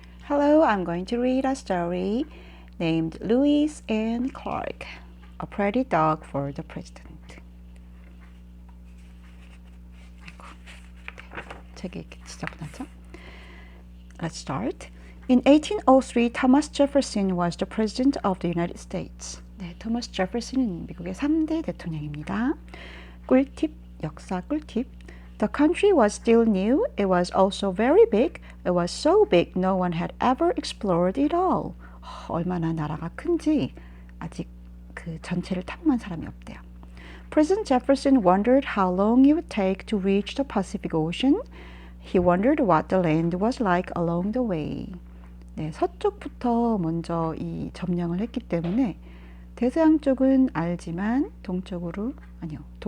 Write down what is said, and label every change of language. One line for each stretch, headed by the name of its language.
English: Hello, I'm going to read a story named Lewis and Clark, A Prairie Dog for the President.
Korean: 책이 지저분하죠?
English: Let's start. In 1803, Thomas Jefferson was the President of the United States.
Korean: 네, 토마스 제퍼슨은 미국의 3대 대통령입니다. 꿀팁, 역사 꿀팁.
English: The country was still new. It was also very big. It was so big no one had ever explored it all.
Korean: 얼마나 나라가 큰지 아직 그 전체를 탐구한 사람이 없대요.
English: President Jefferson wondered how long it would take to reach the Pacific Ocean. He wondered what the land was like along the way.
Korean: 네, 서쪽부터 먼저 이 점령을 했기 때문에 대서양 쪽은 알지만 동쪽이군요.